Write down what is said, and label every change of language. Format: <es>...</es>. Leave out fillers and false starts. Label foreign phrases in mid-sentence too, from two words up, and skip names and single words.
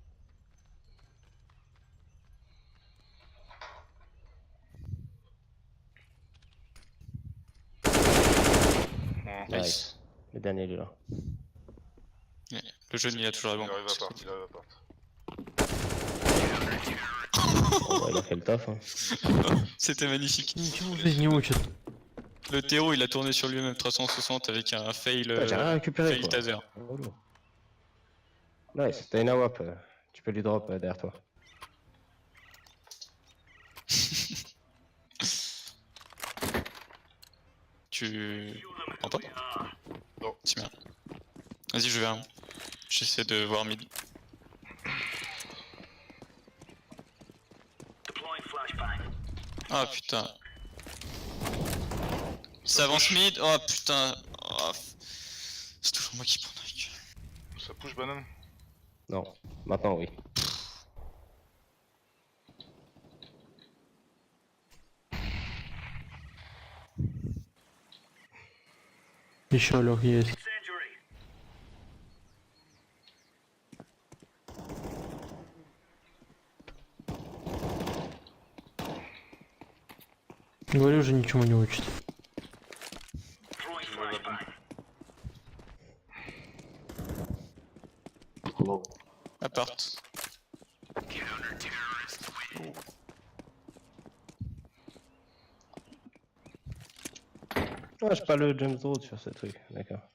<fr>Ouais. Nice. Le dernier il est là. Le jeune il a toujours la Il bombe. arrive à part, il arrive à part. Oh, bah, il a fait le taf. Hein. C'était magnifique.</fr> <ru>Ничего в жизни не учат.</ru> <fr>Le terreau il a tourné sur lui-même 360 avec un fail, Putain, j'ai rien récupéré fail quoi. taser. Relou. Nice, t'as une AWAP. Tu peux lui drop derrière toi. Tu entends? Non. C'est bien. Vas-y je vais un. J'essaie de voir mid. Ah putain. Ça avance mid. Oh putain. Oh, c'est toujours moi qui prends avec. Ça push banane? Non, maintenant oui.</fr> <ru>Еще лег есть. Говорю уже ничему не учат.</ru> <fr>Je vois la bombe. Appart. Ah, j'ai pas le James Road sur ce truc, d'accord.</fr>